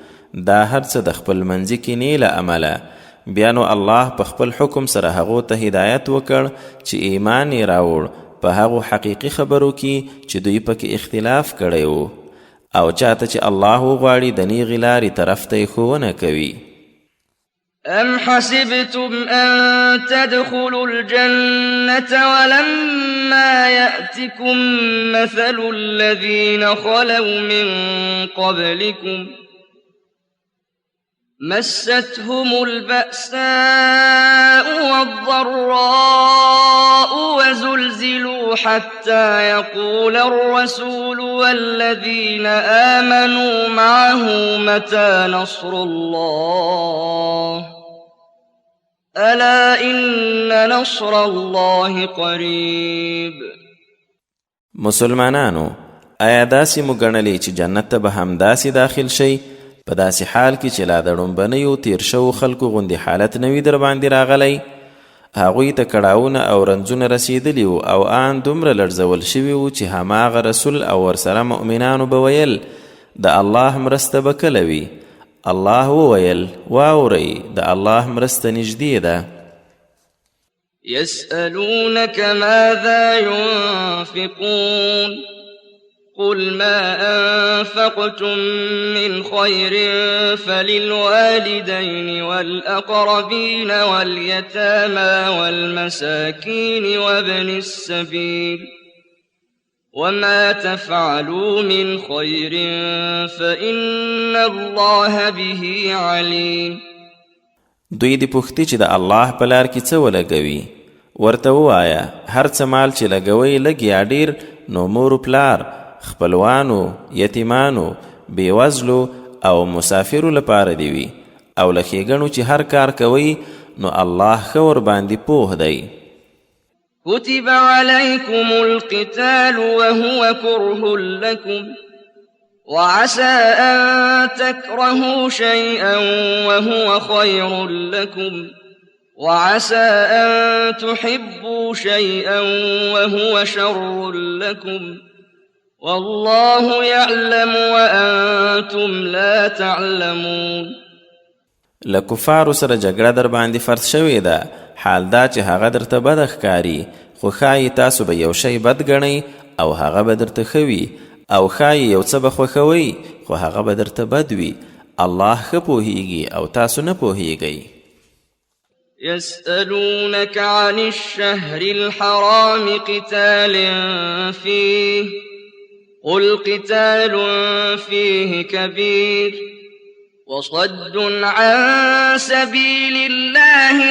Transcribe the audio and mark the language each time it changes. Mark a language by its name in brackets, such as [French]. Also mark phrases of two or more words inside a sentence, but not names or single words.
[Pashto] دا هر څه د خپل منځي کینې له امله بیا نو الله په خپل حکم سره هغو ته هدایت وکړ چې ایمان یې راوړ په هغو حقیقي خبرو کې چې دوی پکې اختلاف کړی و او چاته چې الله وغواړي د نیغې لارې طرف ته یې ښوونه کوي. [Arabic] أم حسبتم أن تدخلوا الجنة ولما يأتكم مثل الذين خلوا من قبلكم مستهم البأساء والضراء وزلزلوا حتى يقول الرسول والذين آمنوا معه متى نصر الله ألا إن نصر الله قريب. [Pashto] مسلمانانو آیا داسې مو ګڼلې چې جنت ته به همداسې داخل شئ په داسې حال کې چې لا د ړومبنیو تیر شوو خلکو غوندې حالت نه وي در باندې راغلی؟ هغوی ته کړاوونه او رنځونه رسېدلي وو او آن دومره لړزول شوي وو چې هماغه رسول او ورسره مؤمنانو به ویل د الله مرسته به کله وي؟ الله وویل واورئ د الله مرسته نږدې ده. [Arabic] يسألونك ماذا ينفقون قل ما أنفقتم من خير فللوالدين والأقربين واليتامى والمساكين وابن السبيل وما تفعلوا من خير فإن الله به عليم. [Pashto] دوی دې پوښتي چې د الله په لار کې څه ولګوي؟ ورته ووایه هر څه مال چې لګوئ لږ یا ډېر نو مور پلار، خپلوانو، یتیمانو، بېوزلو او مسافرو لپاره دی وي او له ښېګڼو چې هر کار کوئ نو الله ښه ورباندې پوه دی. [Arabic] كتب عليكم القتال وهو كره لكم وعسى أن تكرهوا شيئا وهو خير لكم وعسى أن تحبوا شيئا وهو شر لكم والله يعلم وأنتم لا تعلمون. [Pashto] لکفارو سره جګړه در باندې فرض شوې ده، حال دا چې هغه درته بد ښکاري خو ښایي تاسو به یو شی بد ګڼئ او هغه به درته ښه وي او ښایي یو څه به خوښوئ خو هغه به درته بد وي. الله ښه پوهیږي او تاسو نه پوهیږئ. [Arabic] يسألونك عن الشهر الحرام قتال فيه قل قتال فيه كبير وصد عن سبيل الله